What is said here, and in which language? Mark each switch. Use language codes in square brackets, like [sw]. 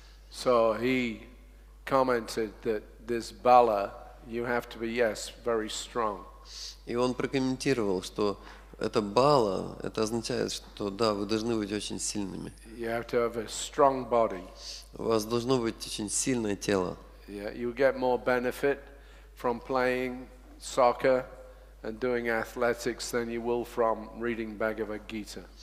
[en] So he commented that this Bala, you have to be, yes, very strong. [ru] И он прокомментировал, что это бала, это означает, что да, вы должны быть очень сильными. [en] You have to have a strong body. [ru] У вас должно быть очень сильное тело. [en] Yeah, you get more benefit from playing soccer and doing athletics than you will from reading Bhagavad Gita.